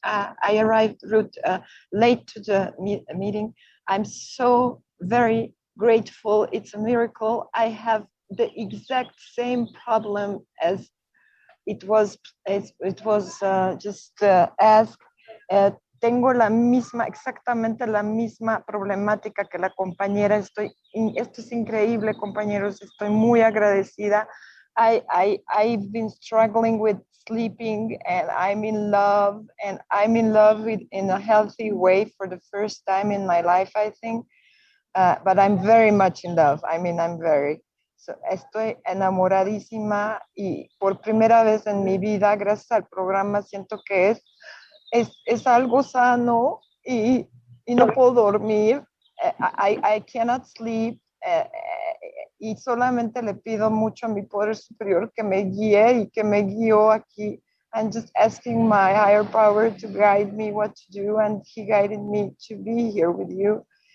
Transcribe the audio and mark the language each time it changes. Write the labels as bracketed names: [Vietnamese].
[English] I arrived, Ruth, late to the meeting. I'm so very grateful. It's a miracle. I have the exact same problem as it was just asked. [Spanish] Tengo exactamente la misma problemática que la compañera. Esto es increíble, compañeros. Estoy muy agradecida. [English] I've been struggling with sleeping, and I'm in love in a healthy way for the first time in my life, I think. But I'm very much in love. I mean, [Spanish] estoy enamoradísima y por primera vez en mi vida, gracias al programa, siento que es algo sano y no puedo dormir. [English] I cannot sleep. [Spanish] Y solamente le pido mucho a mi poder superior que me guíe y que me guió aquí. [English] I'm just asking my higher power to guide me what to do, and he guided me to be here with you.